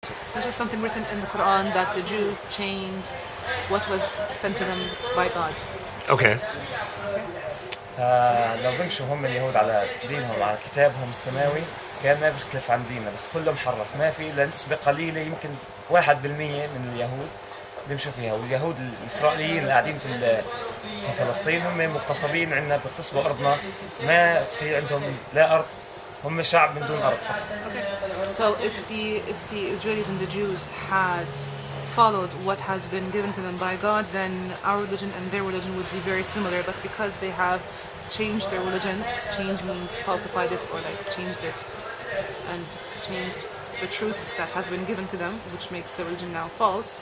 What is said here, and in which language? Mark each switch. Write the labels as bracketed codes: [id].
[en] This is something written in the Quran that the Jews changed what was sent to them by God. Okay. [ar] لو بمشوا هم اليهود على دينهم على كتابهم السماوي كان ما بيختلف عن ديننا، بس كله محرف، ما في إلا نسبة قليلة يمكن 1% من اليهود بيمشوا فيها. واليهود الإسرائيليين اللي قاعدين في فلسطين هم مغتصبين عنا، بيغتصبوا أرضنا، ما في عندهم لا أرض، هم شعب من دون أرض. [en] So if the Israelis and the Jews had followed what has been given to them by God, then our religion and their religion would be very similar. But because they have changed their religion, change means falsified it or like changed it and changed the truth that has been given to them, which makes the religion now false.